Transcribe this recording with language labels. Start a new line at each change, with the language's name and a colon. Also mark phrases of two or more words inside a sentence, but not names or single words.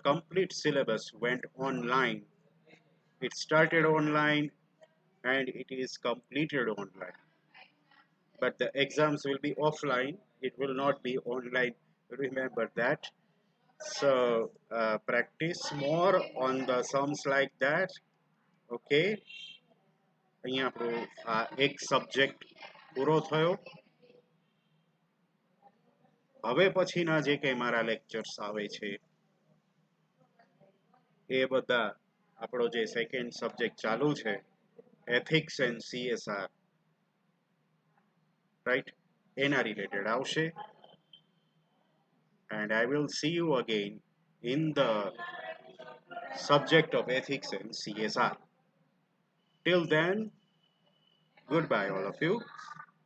English: complete syllabus went online it started online and it is completed online but the exams will be offline it will not be online remember that so practice more on the sums like that okay
Gujarati: અહીંયા આપણો આ એક સબ્જેક્ટ પૂરો થયો હવે પછીના જે કંઈ મારા લેક્ચર્સ આવે છે એ બધા આપણો જે સેકન્ડ સબ્જેક્ટ ચાલુ છે
English: ethics and CSR right
Gujarati: એના રિલેટેડ આવશે
English: and I will see you again in the subject of ethics and CSR till then goodbye all of you